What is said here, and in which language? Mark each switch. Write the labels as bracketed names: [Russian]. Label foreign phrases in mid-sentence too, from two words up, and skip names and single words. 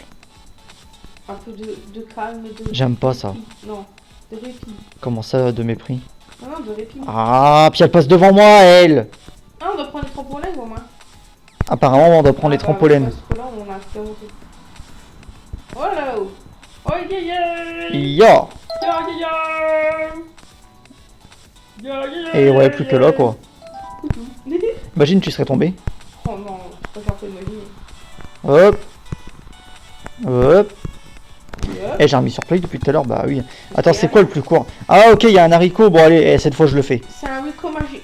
[French] Un peu de calme, de... J'aime pas ça. Non, de répit. Comment ça, de mépris? Non, non, de répit. Ah, puis elle passe devant moi, elle. Ah, on doit prendre les trampolines, au moins. Apparemment, on doit prendre les Bah, trampolines. parce que là, on a fait monter. Oh là-haut. Oh, yeah, yeah. Ya. Yeah, yeah, yeah. Yeah, yeah, Et ouais, plus que là, quoi. yeah. Imagine, tu serais tombé. Oh non, je préfère pas imaginer. Hop. Hop. Hop. Eh, j'ai remis sur play depuis tout à l'heure, bah oui. Attends, c'est quoi le plus court? Ah, ok, il y a un haricot. Bon, allez, cette fois, je le fais. C'est un Rico magique.